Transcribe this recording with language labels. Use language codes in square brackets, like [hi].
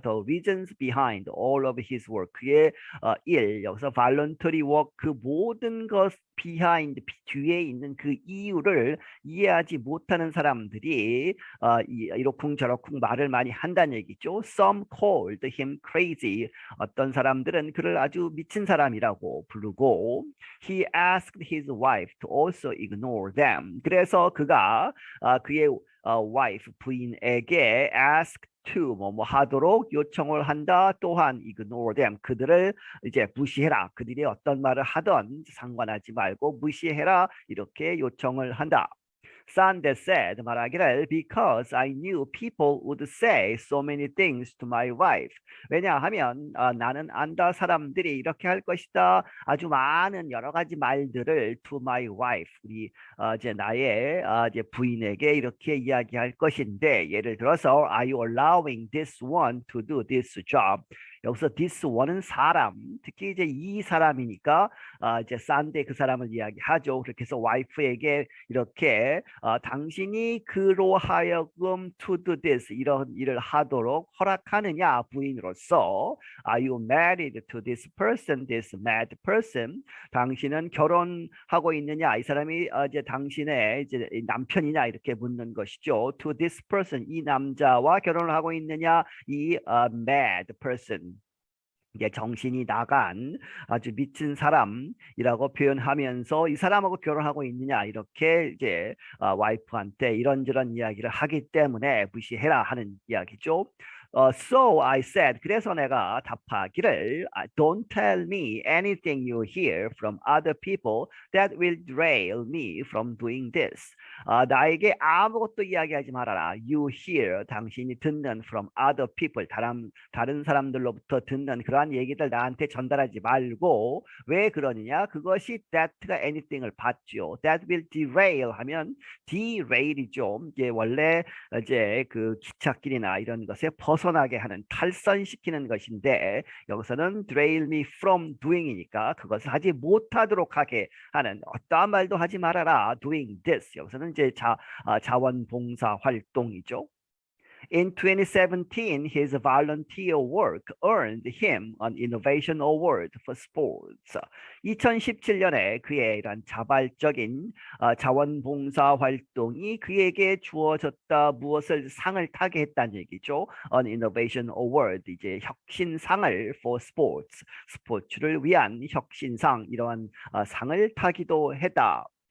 [en] The reasons behind all of his work [ko] 그의 일 여기서 voluntary work 그 모든 것 behind 뒤에 있는 그 이유를 이해하지 못하는 사람들이 이러쿵저러쿵 말을 많이 한다는 얘기죠. [en] Some called him crazy. [ko] 어떤 사람들은 그를 아주 미친 사람이라고 부르고 [en] he asked his wife to also ignore them. [ko] 그래서 그가 그의 wife 부인에게 asked to 뭐 하도록 요청을 한다. 또한 [en] ignore them [ko] 그들을 이제 무시해라. 그들이 어떤 말을 하던 상관하지 말고 무시해라. 이렇게 요청을 한다. [en] Sunday said [ko] 말하기를 [en] because I knew people would say so many things to my wife. [ko] 왜냐하면 나는 안다 사람들이 이렇게 할 것이다. 아주 많은 여러 가지 말들을 [en] to my wife [ko] 우리 이제 나의 이제 부인에게 이렇게 이야기할 것인데 예를 들어서 [en] Are you allowing this one to do this job? [ko] 여기서 this one은 사람, 특히 이제 이 사람이니까 이제 산데 그 사람을 이야기하죠. 그렇게 해서 와이프에게 이렇게 당신이 그로 하여금 [en] to do this [ko] 이런 일을 하도록 허락하느냐 부인으로서 [en] Are you married to this person, this mad person? [ko] 당신은 결혼하고 있느냐? 이 사람이 이제 당신의 이제 남편이냐 이렇게 묻는 것이죠. [en] To this person [ko] 이 남자와 결혼을 하고 있느냐? 이 [en] mad person [ko] 이제 정신이 나간 아주 미친 사람이라고 표현하면서 이 사람하고 결혼하고 있느냐 이렇게 이제 와이프한테 이런저런 이야기를 하기 때문에 무시해라 하는 이야기죠. [en] So I said, [ko] 그래서 내가 답하기를 [en] Don't tell me anything you hear from other people that will derail me from doing this. [ko] 나에게 아무것도 이야기하지 말아라. [en] You hear, [ko] 당신이 듣는 [en] from other people, [ko] 다른 사람들로부터 듣는 그러한 얘기들 나한테 전달하지 말고 왜 그러느냐? 그것이 that가 anything을 받죠. [en] That will derail [ko] 하면 derail이죠. 이게 원래 이제 그 기찻길이나 이런 것에 벗어나게 하는 탈선시키는 것인데 여기서는 [en] derail me from doing [ko] 이니까 그것을 하지 못하도록 하게 하는 어떠한 말도 하지 말아라. [en] doing this [ko] 여기서는 이제 자원봉사 활동이죠. [en] In 2017, his volunteer work earned him an Innovation Award for Sports. [ko] 2017년에 그의 이런 자발적인 자원봉사 활동이 그에게 주어졌다 무엇을 상을 타게 했다는 얘기죠. [en] An Innovation Award, [ko] 이제 혁신상을 [en] for Sports, [ko] 스포츠를 위한 혁신상 이러한 상을 타기도 했다.